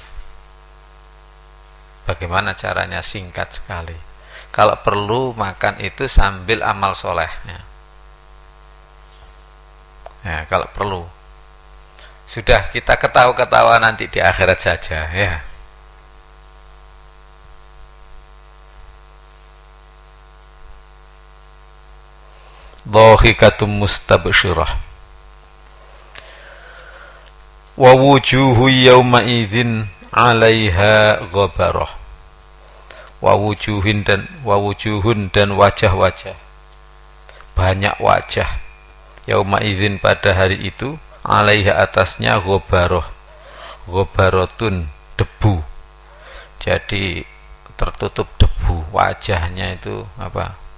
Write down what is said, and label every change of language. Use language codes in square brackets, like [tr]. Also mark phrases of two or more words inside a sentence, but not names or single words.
[id] Bagaimana caranya singkat sekali? Kalau perlu makan itu sambil amal soleh ya, kalau perlu. Sudah, kita ketawa-ketawa nanti di akhirat saja ya. [ar] ضاحكة مستبشرة ووجوه يومئذ عليها غبرة. ووجوه [id] dan wajah-wajah, banyak wajah, [ar] يومئذ [id] pada hari itu, 'alaiha atasnya ghabaratun debu. Jadi tertutup debu, wajahnya itu apa?